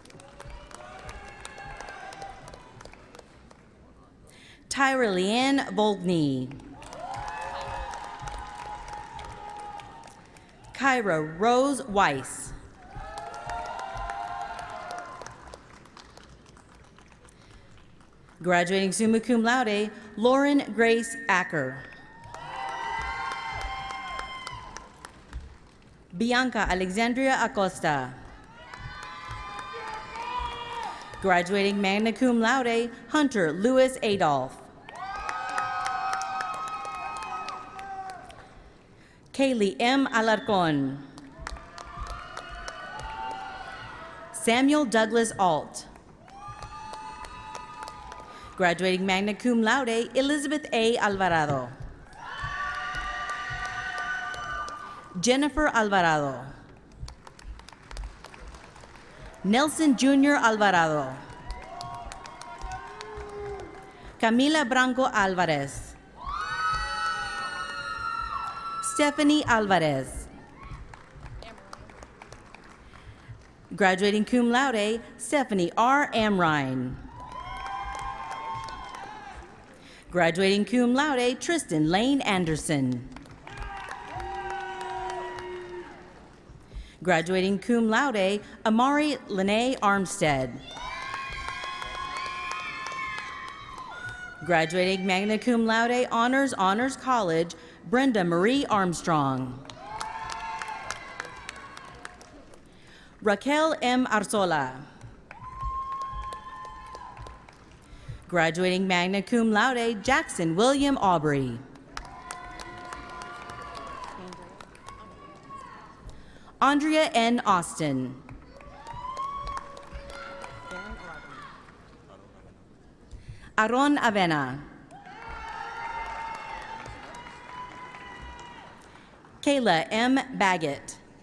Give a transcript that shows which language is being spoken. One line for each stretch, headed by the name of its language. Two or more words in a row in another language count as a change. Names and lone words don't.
English: Tyra Leanne Volkney. Kyra Rose Weiss. Graduating
Latin: summa cum laude,
English: Lauren Grace Acker. Bianca Alexandria Acosta. Graduating
Latin: magna cum laude,
English: Hunter Louis Adolph. Kaylee M. Alarcon. Samuel Douglas Alt. Graduating
Latin: magna cum laude,
English: Elizabeth A. Alvarado. Jennifer Alvarado. Nelson Jr. Alvarado. Camila Branco Alvarez. Stephanie Alvarez. Graduating
Latin: cum laude,
English: Stephanie R. Amrine. Graduating
Latin: cum laude,
English: Tristan Lane Anderson. Graduating
Latin: cum laude,
English: Amari Lene Armstead. Graduating
Latin: magna cum laude,
English: Honors College, Brenda Marie Armstrong. Raquel M. Arzola. Graduating
Latin: magna cum laude,
English: Jackson William Aubrey. Andrea N. Austin. Aron Avena. Kayla M. Baggett.